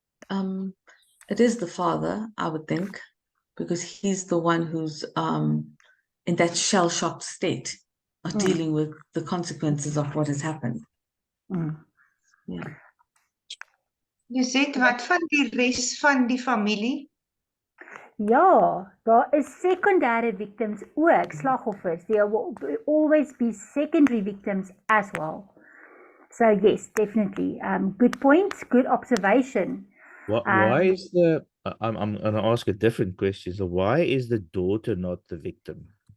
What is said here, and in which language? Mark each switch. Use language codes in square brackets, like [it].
[en] It is the father, I would think, because he's the one who's in that shell-shocked state of dealing with the consequences of what has happened. Yeah. [af] Jy sê wat van die res van die familie? Ja, daar is secondary victims ook, slagoffers. [en] There will always be secondary victims as well. So yes, definitely. Good point, good observation. Why is the I'm going to ask a different question. So why is the daughter not the victim?